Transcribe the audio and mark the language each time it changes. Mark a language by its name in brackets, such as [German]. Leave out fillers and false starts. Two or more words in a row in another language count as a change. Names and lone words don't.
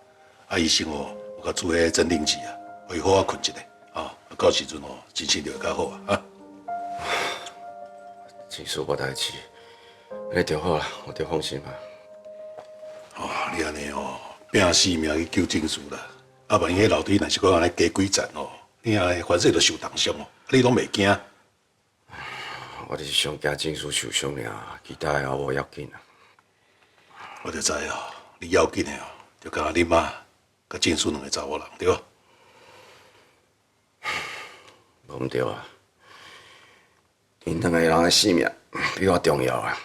[Min Nan Chinese] 啊，医生哦，有甲注迄镇定剂啊，互伊好好困一下啊，到时阵哦，精神就会较好啊。郑叔无代志，安尼就好啦，我就放心啊。哦，你安尼哦，拼死命去救郑叔啦。啊，万一迄楼梯若是讲安尼加几站哦，你安尼反正就受重伤哦，你拢袂惊？我就是上惊郑叔受伤尔，其他的无要紧啊。我就知哦，你要紧的哦，就甲你妈甲郑叔2个查某人对吧？无毋对啊，因2个人的性命比我重要啊。